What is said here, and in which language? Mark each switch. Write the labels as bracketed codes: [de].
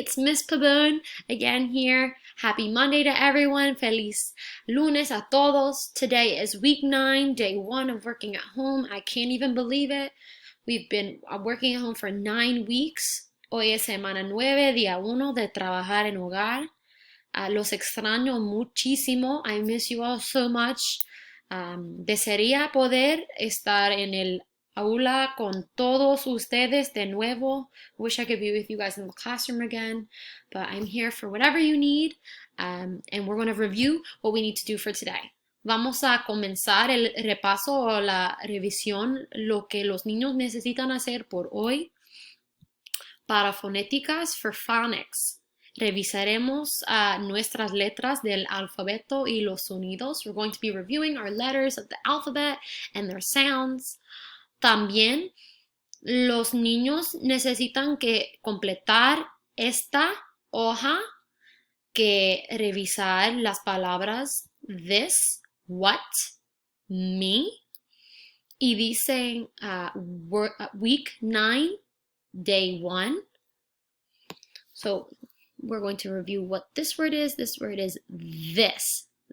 [en] It's Miss Pabon again here. Happy Monday to everyone. [es] Feliz lunes a todos. [en] Today is week 9, day 1 of working at home. I can't even believe it. We've been working at home for 9 weeks. [es] Hoy es semana 9, día 1 de trabajar en hogar. Los extraño muchísimo. [en] I miss you all so much. [es] Desearía poder estar en el aula con todos ustedes de nuevo. [en] Wish I could be with you guys in the classroom again, but I'm here for whatever you need, and we're going to review what we need to do for today. [es] Vamos a comenzar el repaso o la revisión, lo que los niños necesitan hacer por hoy para fonéticas [en] for phonics. [es] Revisaremos nuestras letras del alfabeto y los sonidos. [en] We're going to be reviewing our letters of the alphabet and their sounds. [es] También los niños necesitan que completar esta hoja, que revisar las palabras this, what, me, y dicen week 9, day 1. [en] So we're going to review what this word is. This word is this.